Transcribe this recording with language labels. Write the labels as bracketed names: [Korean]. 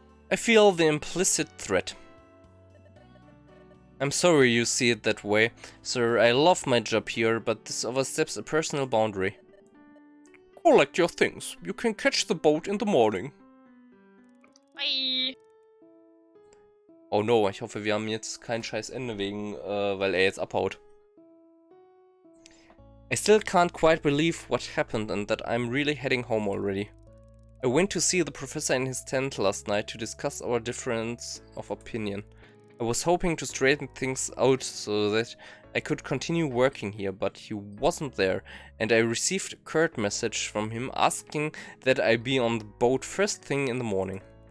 [English] I feel the implicit threat. I'm sorry you see it that way, sir. I love my job here, but this oversteps a personal boundary. Collect your things. You can catch the boat in the morning. Bye. [German] Oh no, ich hoffe, wir haben jetzt kein scheiß Ende wegen, weil er jetzt abhaut. [English] I still can't quite believe what happened and that I'm really heading home already. I went to see the professor in his tent last night to discuss our difference of opinion. I was hoping to straighten things out so that I could continue working here, but he wasn't there, and I received a curt message from him asking that I be on the boat first thing in the morning.